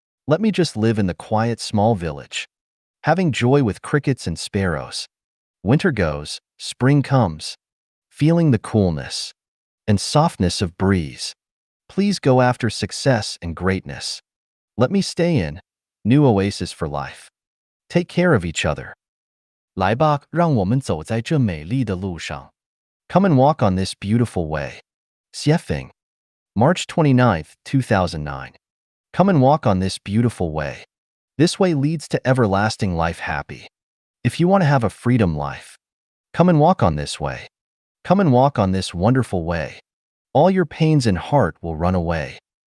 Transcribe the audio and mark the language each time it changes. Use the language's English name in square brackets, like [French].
[English] Let me just live in the quiet small village, having joy with crickets and sparrows. Winter goes, spring comes, feeling the coolness and softness of breeze. Please go after success and greatness. Let me stay in new oasis for life. Take care of each other. [Chinese] 来吧，让我们走在这美丽的路上。 [English] Come and walk on this beautiful way. Xiefeng, March 29, 2009. Come and walk on this beautiful way. This way leads to everlasting life happy. If you want to have a freedom life, come and walk on this way. Come and walk on this wonderful way. All your pains in heart will run away.